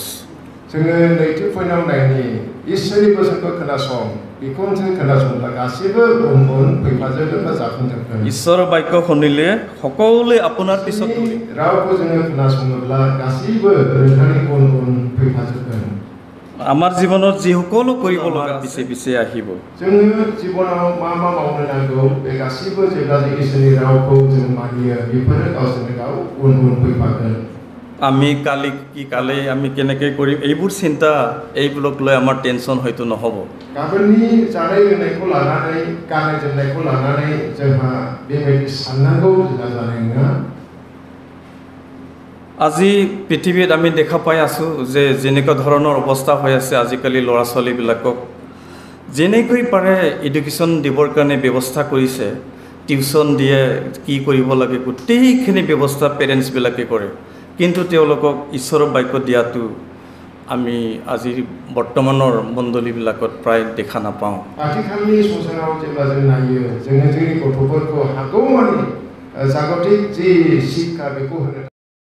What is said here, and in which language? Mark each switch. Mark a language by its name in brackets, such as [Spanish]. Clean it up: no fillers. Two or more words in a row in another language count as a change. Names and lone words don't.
[Bodo] जोङो नैथि पइन्टआव नायनि इसोरनि बोसोनखौ खोनासं बेखौ जों खोनासंब्ला गासैबो उन उन फैफाजोबगोन बा जाफुंजोबगोन [Assamese] ঈশ্বৰৰ বাক্য শুনিলে সকলোৱে আপোনাৰ পিছত [Bodo] रावखौ जोङो खोनासङोब्ला गासैबो नोंथांनि उन उन फैफाजोबगोन [Assamese] আমাৰ জীৱনত যি সকলো কৰিব লগা পিছে পিছে আহিব [Bodo] जोङो जिबनाव मा मा मावनो नांगौ बे गासैबो जेब्ला जों इसोरनि रावखौ जों मानियो बेफोरो गावजों गाव उन उन फैफागोन [Assamese] আমি কালি আমি কেনেকৈ কৰিম এইবোৰ চিন্তা এইবোৰক লৈ আমাৰ টেনশ্যন হয়তো নহ'ব [Bodo] गाबोननि जानाय लोंनायखौ लानानै गाननाय जोमनायखौ लानानै जोंहा बेबायदि साननांगौ जोंहा जानाय नङा [Assamese] আজি পৃথিৱীত আমি দেখা পাই আছোঁ যে যেনেকুৱা ধৰণৰ অৱস্থা হৈ আছে আজিকালি ল'ৰা ছোৱালীবিলাকক যেনেকৈ পাৰে এডুকেশ্যন দিবৰ কাৰণে ব্যৱস্থা কৰিছে টিউশ্যন দিয়ে কি কৰিব লাগে গোটেইখিনি ব্যৱস্থা পেৰেণ্টছবিলাকে কৰে কিন্তু তেওঁলোকক ঈশ্বৰৰ বাক্য দিয়াটো আমি আজি বৰ্তমানৰ মণ্ডলীবিলাকত প্ৰায় দেখা নাপাওঁ [Bodo] आथिखालनि संसाराव जेब्ला जों नायो जोङो जोंनि गथ'फोरखौ हागौमानि जागतिक जि शिक्षा बेखौ होनो